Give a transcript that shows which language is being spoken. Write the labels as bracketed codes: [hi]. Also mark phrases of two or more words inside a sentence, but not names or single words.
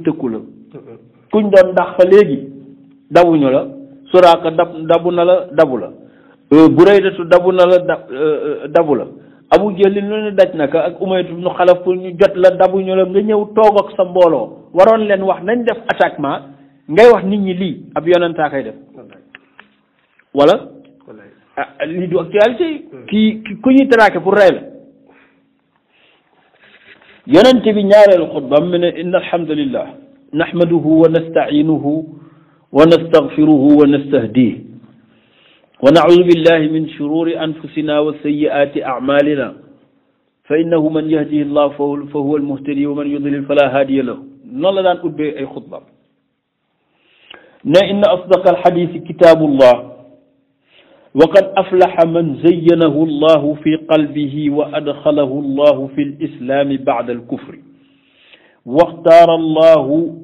[wo] tëkku la kuñ doon ndax fa léegi dabuñu la suraaka dabu na la dabu la buraydatu dabu na la dabu la abu jëlin lu ne daj naka ak umaytu nu xalaf pour ñu jot la dabuñu la nga ñëw toog ak sa mbooloo waroon leen wax nañ def attaquement ngay wax nit ñi lii ab yonentaa koy def wala lii du actualité ki ku ñuy traqué pour rey la yonent bi ñaareelu xutba mu ne [ar] إن الحمد لله نحمده ونستعينه ونستغفره ونستهديه ونعوذ بالله من شرور أنفسنا وسيئات أعمالنا فإنه من يهده الله فهو المهتدي ومن يضلل فلا هادي له [wo] noonu la daan ubbee ay xutba [ar] ne إن أصدق الحديث كتاب الله وقد أفلح من زينه الله في قلبه وأدخله الله في الإسلام بعد الكفر واختاره الله